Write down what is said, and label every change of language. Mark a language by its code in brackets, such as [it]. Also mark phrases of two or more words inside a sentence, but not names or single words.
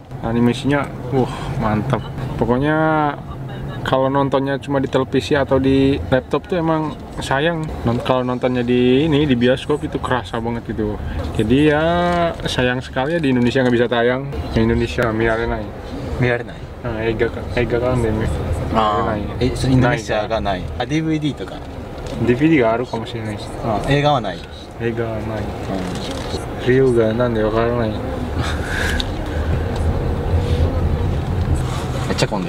[id] Animasinya mantap. Pokoknya kalau nontonnya cuma di televisi atau di laptop tuh emang sayang. Kalau nontonnya di bioskop itu kerasa banget gitu. Jadi ya sayang sekali ya di Indonesia nggak bisa tayang. Di Indonesia miarenai. [ja] 見られない。映画館で見あない。インドネシアがない。あ、DVD とか。 DVD があるかもしれないです。映画はない。映画はない。理由がなんでわからない。めっちゃ混んでる。